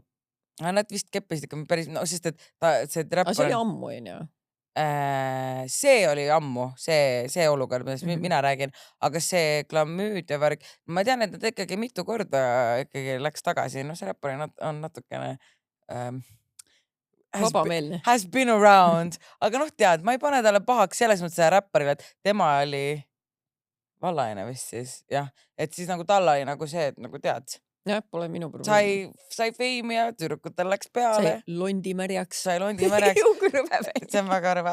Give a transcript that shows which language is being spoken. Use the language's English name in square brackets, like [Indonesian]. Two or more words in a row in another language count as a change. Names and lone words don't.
[Estonian] Nad vist keppisid ikka päris, sest et see räppar... see oli ammu, on ju? See oli ammu, see olukord, millest mina räägin, aga see glamüüd ja värk, ma tean, et nad ikkagi mitu korda ikkagi läks tagasi, see räppar on natukene vabameelne. [English] Has been around, [Estonian] aga tead, ma ei pane talle pahaks selles mõttes räpparile, et tema oli vallaine vist siis, jah, et siis nagu tal oli nagu see, et nagu tead, jah, pole minu probleem. Sai feimi ja tüdrukutel läks peale. Sai londimärjaks. See on väga rõve.